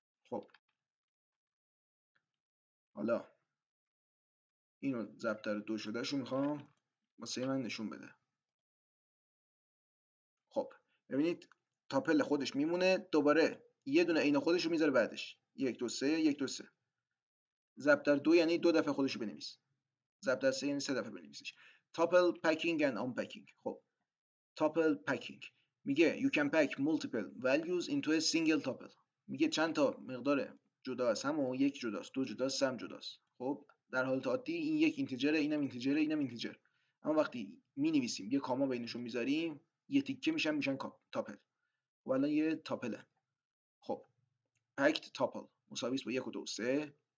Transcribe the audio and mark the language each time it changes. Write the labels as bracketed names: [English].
[Persian] خب حالا اینو ضرب در 2 شده شو میخوام واسه من نشون بده. خب ببینید تاپل خودش میمونه، دوباره یه دونه عین خودش رو میذاره بعدش. 1 2 3 1 2 3. ضرب در 2 یعنی 2 دفعه خودش رو بنویس. ضرب در 3 یعنی 3 دفعه بنویسش. تاپل پکینگ اند آنپکینگ. خب تاپل پکینگ میگه [English] you can pack multiple values into a single tuple. [Persian] میگه چند تا مقدار جدا از هم و یک جداست، دو جداست، سه هم جداست. خب در حالت عادی این یک اینتیجره، اینم اینتیجره، اینم اینتیجر. اما وقتی می نویسیم یه کاما بینشون میذاریم، یه تیکه میشن تاپل. و الان یه تاپله. خب packed tuple مساوی است با 1 و 2 و 3.